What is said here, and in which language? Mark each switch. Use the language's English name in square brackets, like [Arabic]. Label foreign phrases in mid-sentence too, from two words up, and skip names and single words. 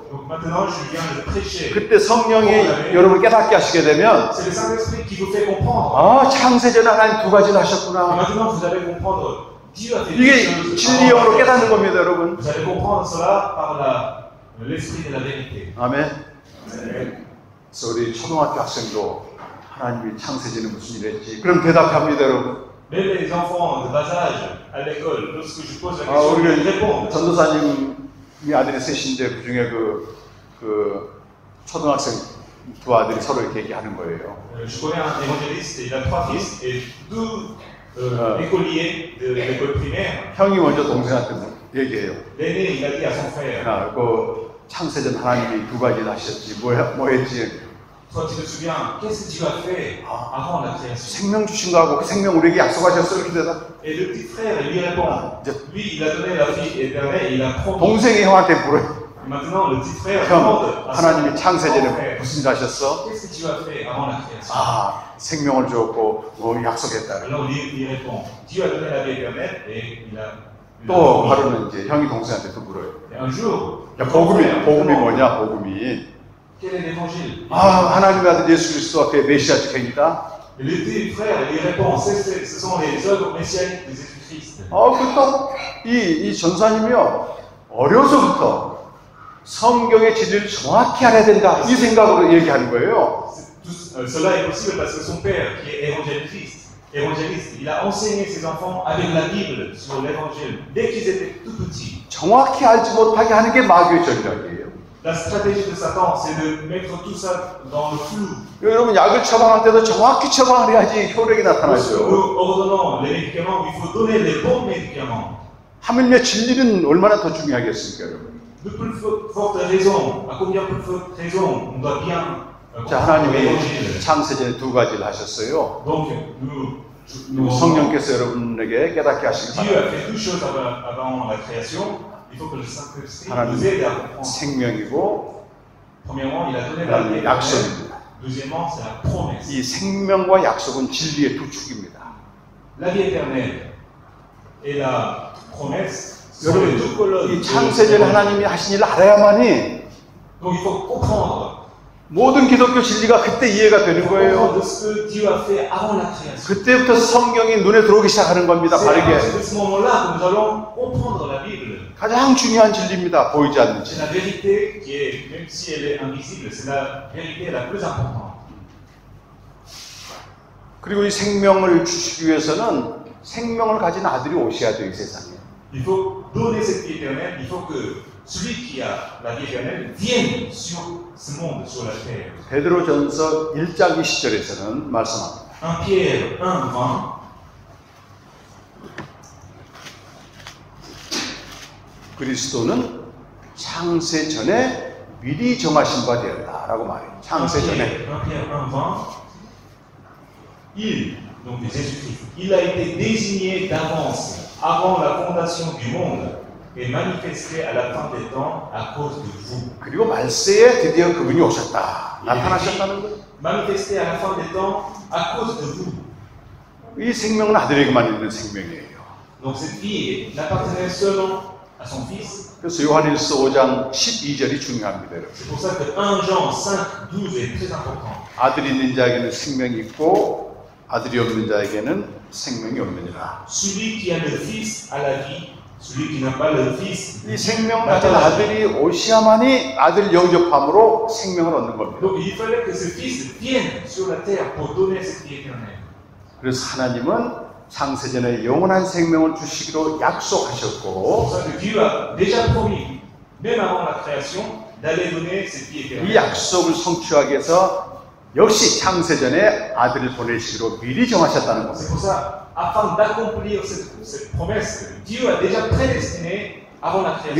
[French] Donc maintenant, je viens de prêcher. [Korean] 그때 성령이 여러분을 깨닫게 하시게 되면 [French] C'est le Saint-Esprit qui vous fait comprendre. [Korean] 아, 창세전에 하나님 두 가지를 [French] Et [Korean] 하셨구나. [French] maintenant, vous allez comprendre. Dieu a fait deux [Korean] 이게 [French] choses. [Korean] 진리 영으로 깨닫는 겁니다, 여러분. [French] Vous allez comprendre cela par l'esprit de la vérité. [Korean] 아멘. 그래서 우리 초등학교 학생도 하나님이 창세전에 무슨 일 했지? 그럼 대답합니다, 여러분. [French] Même les enfants de bas âge à l'école, lorsque je pose la question, ils [Korean] 우리 [French] répondent. [Korean] 전도사님이 아들이 셋인데 그 중에 그 초등학생 두 아들이 서로 이렇게 얘기하는 거예요. [French] Je connais un évangéliste, il a 3 fils et 2 écoliers de l'école primaire. [Korean] 형이 먼저 동생한테 얘기해요. [French] L'aîné, il a dit à son frère, [Korean] 야, 그 창세전 하나님이 두 가지를 하셨지, 뭐 했지? [French] toi tu te souviens, qu'est-ce que Dieu a fait avant la création? [Korean] 생명 주신 거하고 그 생명 우리에게 약속하셨어 이렇게 대답. [French] Et le petit frère, il lui répond, lui, il a donné la vie éternelle, il a promis. [Korean] 동생이 형한테 물어요. [French] Maintenant, le petit frère [Korean] 형, [French] demande à son [Korean] 하나님이 [French] grand [Korean] 창세전에 [French] frère, [Korean] 무슨 일 하셨어? [French] qu'est-ce que Dieu a fait avant la création? [Korean] 아, 생명을 주었고 뭐 약속했다. [French] Alors il répond, Dieu a donné la vie éternelle et il a [Korean] 또 하루는 이제 형이 동생한테 또 물어요. [French] Et un jour, [Korean] 야, 복음이 뭐냐? 복음이. [French] quel est l'évangile? [Korean] 아, 하나님의 아들 예수 그리스도 앞에 메시아 직행이다. [French] Et le petit frère, il répond, ce sont les œuvres messianiques de Jésus-Christ. [Korean] 그또 이 전사님이요 어려서부터 성경의 진리를 정확히 알아야 된다 이 생각으로 얘기하는 거예요. [French] Cela est possible parce que son père, qui est évangéliste, il a enseigné ses enfants avec la Bible sur l'évangile dès qu'ils étaient tout petits. [Korean] 정확히 알지 못하게 하는 게 마귀의 전략이에요. [French] La stratégie de Satan, c'est de mettre tout ça dans le flou. [Korean] 여러분 약을 처방할 때도 정확히 처방을 해야지 효력이 [French] Lorsque [Korean] 나타나죠. [French] nous ordonnons les médicaments, il faut donner les bons médicaments. [Korean] 하물며 진리는 얼마나 더 중요하겠습니까, 여러분? [French] De plus fortes raisons, à combien plus fortes raisons, on doit bien [Korean] 자, 하나님이 창세전에 두 가지를 하셨어요. [French] Donc, [Korean] 성령께서 여러분에게 깨닫게 하시기 [French] Dieu [Korean] 바랍니다. [French] a fait deux choses avant la création. Il faut que le Saint-Esprit [Korean] 하나님 [French] nous aide à comprendre. [Korean] 생명이고 [French] Premièrement, il a donné la vie. [Korean] 약속입니다. [French] Deuxièmement, c'est la promesse. [Korean] 이 생명과 약속은 진리의 두 축입니다. [French] La vie éternelle et la promesse sont les deux [Korean] 여러분, [French] colonnes. [Korean] 이 창세전에 하나님이 하신 일을 알아야만이 [French] Donc, il faut comprendre [Korean] 모든 기독교 진리가 그때 이해가 되는 거예요. [French] De ce que Dieu a fait avant la création. [Korean] 그때부터 성경이 눈에 들어오기 시작하는 겁니다. [French] C'est à [Korean] 바르게. [French] partir de ce moment-là que nous allons comprendre la Bible. [Korean] 가장 중요한 진리입니다. 보이지 않는 [French] C'est [Korean] 진리. [French] la vérité qui est, même si elle est invisible, c'est la vérité la plus importante. [Korean] 그리고 이 생명을 주시기 위해서는 생명을 가진 아들이 오셔야 돼요, 이 세상에. [French] Il faut donner cette vie éternelle, il faut que celui qui a la vie éternelle vienne sur ce monde, sur la terre. [Korean] 베드로전서 1장 20절에서는 말씀합니다. [French] 1 Pierre 1, 20. [Korean] 그리스도는 창세 전에 미리 정하신 바 되었다라고 말해요. 창세 전에. [French] 1 Pierre 1, 20. Donc Jésus-Christ, il a été désigné d'avance, avant la fondation du monde, et manifesté à la fin des temps à cause de vous. [Korean] 그리고 말세에 드디어 그분이 오셨다. 나타나셨다는 거예요. [French] Manifesté à la fin des temps à cause de vous. [Korean] 이 생명은 아들에게만 있는 생명이에요. [French] Donc cette vie n'appartenait seulement à son fils. [Korean] 그래서 요한일서 5장 12절이 중요합니다. 여러분. [French] C'est pour ça que 1 Jean 5, 12 est très important. [Korean] 아들이 있는 자에게는 생명이 있고 아들이 없는 자에게는 생명이 없느니라. [French] Celui qui a le fils a la vie, celui qui n'a pas le fils. [Korean] 이 생명 가진 아들이 오시야만이 아들 영접함으로 생명을 얻는 겁니다. [French] Donc il fallait que ce fils vienne sur la terre pour donner cette vie éternelle. [Korean] 그래서 하나님은 창세전에 영원한 생명을 주시기로 약속하셨고 [French] C'est pour ça que Dieu a déjà promis, même avant la création, d'aller donner cette vie [Korean] 이 [French] éternelle. [Korean] 약속을 성취하기 위해서 역시 창세전에 아들을 보내시기로 미리 정하셨다는 [French] C'est [Korean] 겁니다. [French] pour ça, afin d'accomplir cette promesse, Dieu a déjà prédestiné avant la création